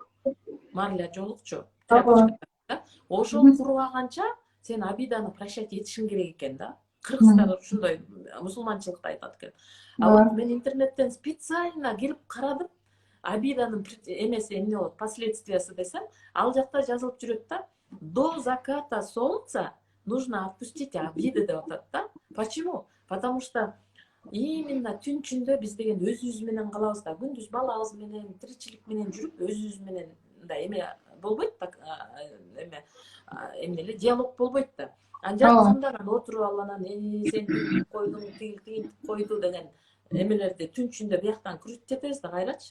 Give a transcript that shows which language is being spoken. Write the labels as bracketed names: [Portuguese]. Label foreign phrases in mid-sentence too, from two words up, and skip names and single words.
[Kyrgyz] Марля жоолукчу тряпочка. Ошол курбаганча сен обиданы прощать этишиң керек экен да. Кыргыздар ушундай мусулманчылыкта айтат экен. [Russian] А вот [Kyrgyz] мен интернеттен специально кирип карадым. Обиданын эмеси эмне болот, последствиясы десем, ал жакта жазылып жүрөт да. [Russian] До заката солнца нужно отпустить обиды [Kyrgyz] деп атат да. [Russian] Почему? Потому что именно [Kyrgyz] түн ичинде биз деген өзүбүз менен калабыз да. Күндүз балабыз менен, тиричилик менен жүрүп, өзүбүз менен мындай эме болбойт да, эме эмне эле диалог болбойт да. Жатканда анан отуруп алып анан сен тигинтип койдуң, тигинтип койду деген эмелерди түн ичинде бияктан күрүтүп жатабыз да кайрачы.